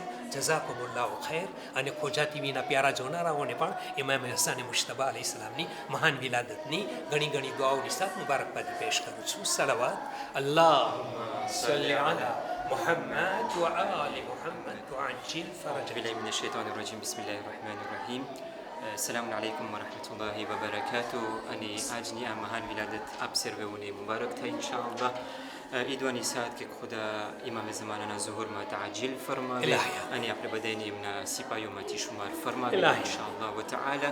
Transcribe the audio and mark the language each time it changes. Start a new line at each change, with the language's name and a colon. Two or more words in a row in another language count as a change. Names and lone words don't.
Arabic: جزاكم الله خير.
Gujarati: અને ખોજા ટીવીના પ્યારા જોનારાઓને પણ ઇમામ હસન મુશ્તબા અલૈહિસ્સલામની મહાન વિલાદતની ઘણી ઘણી દુઆઓની સાથે મુબારકબાદી પેશ કરું છું.
Arabic: સલાવત اللهم صل على محمد وآل محمد وعجل فرجهم. بالله من الشيطان الرجيم. بسم الله الرحمن الرحيم. السلام عليكم ورحمة الله وبركاته.
Gujarati: અને આજની આ મહાન વિલાદત આપ સર્વેઓને મુબારક થાય ઇન્શાઅલ્લાહ. ઈદવાની સાથ કે ખુદા ઇમામ ઝમાનાના ઝુહુરમાં તાજીલ ફરમાવે અને આપણે બધાને એમના સિપાહીઓમાંથી શુમાર ફરમાવે
Arabic: إن شاء الله وتعالى.